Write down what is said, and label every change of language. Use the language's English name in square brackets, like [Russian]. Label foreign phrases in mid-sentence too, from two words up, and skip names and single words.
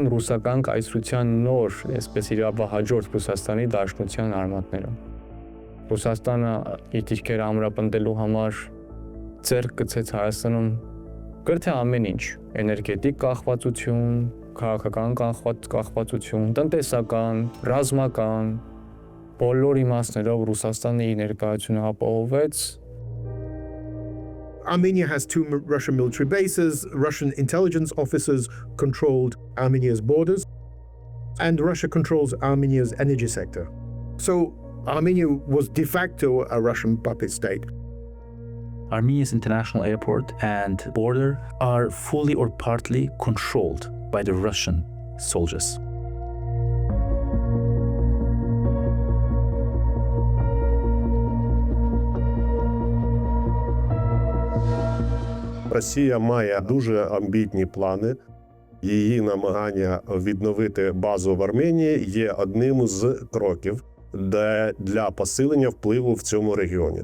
[Armenian] ռուսական կայսրության նոր, այսպես իրավահաջորդ Ռուսաստանի Դաշնության արմատները։ Ռուսաստանը իր դիրքերը ամրապնդելու համար ձեռք գցեց Հայաստանում գրեթե ամեն ինչ՝ էներգետիկ կախվածություն, քաղաքական կախվածություն, տնտեսական, ռազմական, բոլոր իմաստներով Ռուսաստանը իր ներկայությունը ապահովեց։ [English] Armenia has 2 Russian military bases. Russian intelligence officers controlled Armenia's borders, and Russia controls Armenia's energy sector. So Armenia was de facto a Russian puppet state. Armenia's international airport and border are fully or partly controlled by the Russian soldiers. [Ukrainian] Росія має дуже амбітні плани. Її намагання відновити базу в Арменії є одним з кроків для посилення впливу в цьому регіоні.